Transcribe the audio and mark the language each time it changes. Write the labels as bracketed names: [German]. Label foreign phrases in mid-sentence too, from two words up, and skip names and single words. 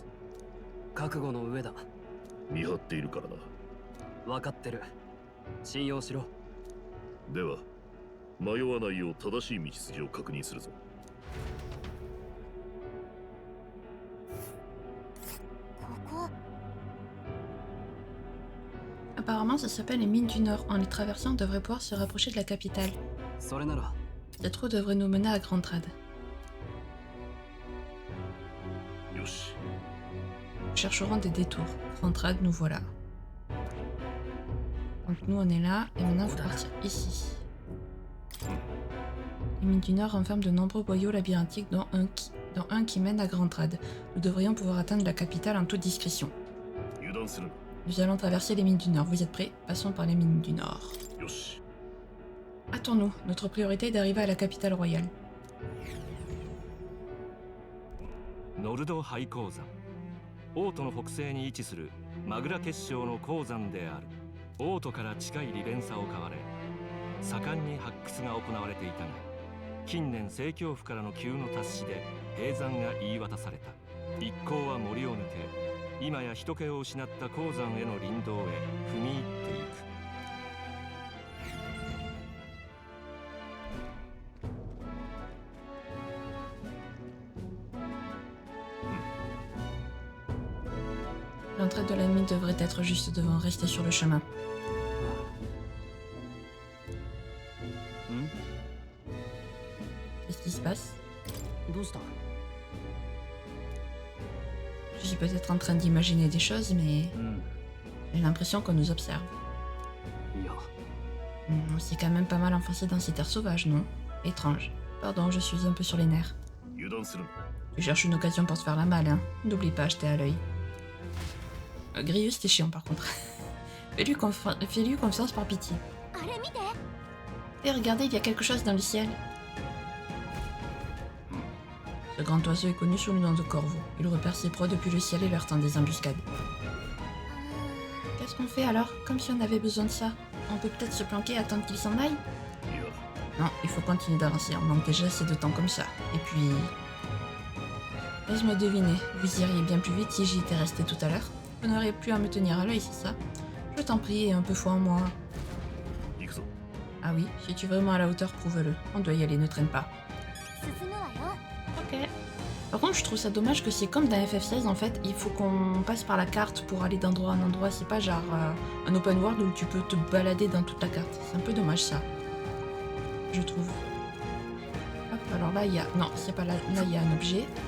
[Japanese] 覚悟の上だ。見張っているからな。分かってる。信用しろ。では迷わないよう正しい道筋を確認するぞ。ここ [French] Apparemment, ça s'appelle les mines du Nord. En les traversant, on devrait pouvoir se rapprocher de la capitale. [Japanese] それなら [French] Cette route devrait nous mener à Grand Trad. [Japanese] よし。 [French] Nous chercherons des détours. Grand Trad, nous voilà. Donc nous, on est là. Et maintenant, il faut partir ici. Les mines du Nord renferment de nombreux boyaux labyrinthiques, dont un qui mène à Grand Trad. Nous devrions pouvoir atteindre la capitale en toute discrétion. [Japanese] 油断するな。 [French] Nous allons traverser les mines du Nord. Vous êtes prêts? Passons par les mines du Nord. [Japanese] よし。 [French] Hâtons-nous. Notre priorité est d'arriver à la capitale royale. [Japanese] ノルド廃鉱山。王都の北西に位置するマグラ結晶の鉱山である。王都から近い利便さを買われ、盛んに発掘が行われていたが、近年政教府からの急の達しで閉山が言い渡された。一行は森を抜け、今や人気を失った鉱山への林道へ踏み入っていく。 [French] L'entrée de la mine devrait être juste devant. Restez sur le chemin. ん Qu'est-ce qui se passe? [Japanese] どうした？ [French] Je suis peut-être en train d'imaginer des choses, mais [Japanese] うん。 [French] j'ai l'impression qu'on nous observe. [Japanese] いや、 [French] On s'est quand même pas mal enfoncé dans ces terres sauvages, non? Étrange. Pardon, je suis un peu sur les nerfs. [Japanese] 油断するな。 [French] Tu cherches une occasion pour te faire la malle, hein? N'oublie pas, jeter à l'œil. Grius, t'es chiant par contre. Fais-lui confiance par pitié. [Japanese] あれ見て。 [French] Et regardez, il y a quelque chose dans le ciel. Ce grand oiseau est connu sous le nom de corbeau. Il repère ses proies depuis le ciel et leur tend des embuscades. Qu'est-ce qu'on fait alors? Comme si on avait besoin de ça. On peut peut-être se planquer et attendre qu'il s'en aille? [Japanese] いや、 [French] Non, il faut continuer d'avancer. On manque déjà assez de temps comme ça. Et puis... Laisse-moi deviner. Vous iriez bien plus vite si j'y étais resté tout à l'heure. Vous n'auriez plus à me tenir à l'œil, c'est ça? Je t'en prie, aie un peu foi en moi. [Japanese] 行くぞ。 [French] Ah oui, si tu es vraiment à la hauteur, prouve-le. On doit y aller, ne traîne pas. [Japanese] 進むわよ。 [French] Ok. Par contre, je trouve ça dommage que c'est comme dans FF16, en fait, il faut qu'on passe par la carte pour aller d'endroit en endroit. C'est pas genre un [English] open world [French] où tu peux te balader dans toute la carte. C'est un peu dommage ça. Je trouve. Hop, alors là, il y a... Non, c'est pas là. Là, il y a un objet.